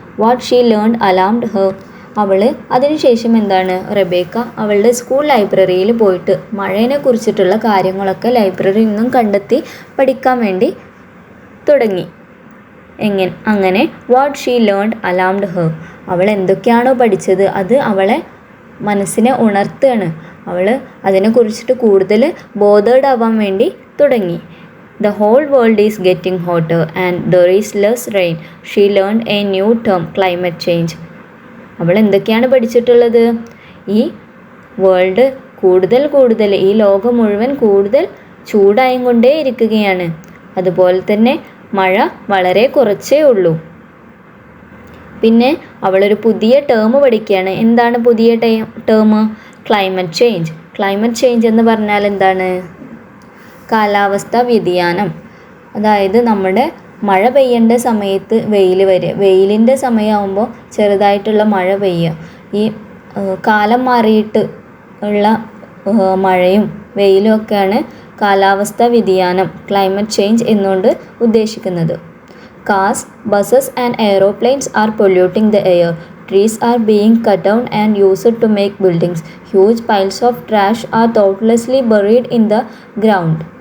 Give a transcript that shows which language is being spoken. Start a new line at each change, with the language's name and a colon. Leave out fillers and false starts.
English: What she learned alarmed her.
Malayalam: അതിനുശേഷം Rebecca അവളുടെ school ലൈബ്രറിയിൽ പോയിട്ട് മഴയെ കുറിച്ചിട്ടുള്ള കാര്യങ്ങളൊക്കെ ലൈബ്രറിയിൽ നിന്നും കണ്ടെത്തി പഠിക്കാൻ വേണ്ടി തുടങ്ങി. അങ്ങനെ
English: What she learned alarmed her.
Malayalam: അവൾ എന്തൊക്കെയാണോ പഠിച്ചത് അത് അവളെ മനസ്സിനെ ഉണർത്തുകയാണ്. അവൾ അതിനെക്കുറിച്ചിട്ട് കൂടുതൽ ബോധേഡ് ആവാൻ വേണ്ടി തുടങ്ങി.
English: The whole world is getting hotter and there is less rain. She learned a new term, climate change.
Malayalam: അവൾ എന്തൊക്കെയാണ് പഠിച്ചിട്ടുള്ളത്? ഈ വേൾഡ് കൂടുതൽ, ഈ ലോകം മുഴുവൻ കൂടുതൽ ചൂടായും കൊണ്ടേ ഇരിക്കുകയാണ്, അതുപോലെ തന്നെ മഴ വളരെ കുറച്ചേ ഉള്ളൂ. പിന്നെ അവളൊരു പുതിയ ടേം പഠിക്കുകയാണ്. എന്താണ് പുതിയ term? Climate change. Climate change എന്ന് പറഞ്ഞാൽ എന്താണ്? കാലാവസ്ഥാ വ്യതിയാനം. അതായത് നമ്മുടെ മഴ പെയ്യേണ്ട സമയത്ത് വെയിൽ വരിക, വെയിലിൻ്റെ സമയമാകുമ്പോൾ ചെറുതായിട്ടുള്ള മഴ പെയ്യുക. ഈ കാലം മാറിയിട്ട് ഉള്ള മഴയും വെയിലും ഒക്കെയാണ് കാലാവസ്ഥാ വ്യതിയാനം, ക്ലൈമറ്റ് ചേഞ്ച് എന്നുകൊണ്ട് ഉദ്ദേശിക്കുന്നത്.
English: Cars, buses and aeroplanes are polluting the air. Trees are being cut down and used to make buildings. Huge piles of trash are thoughtlessly buried in the ground.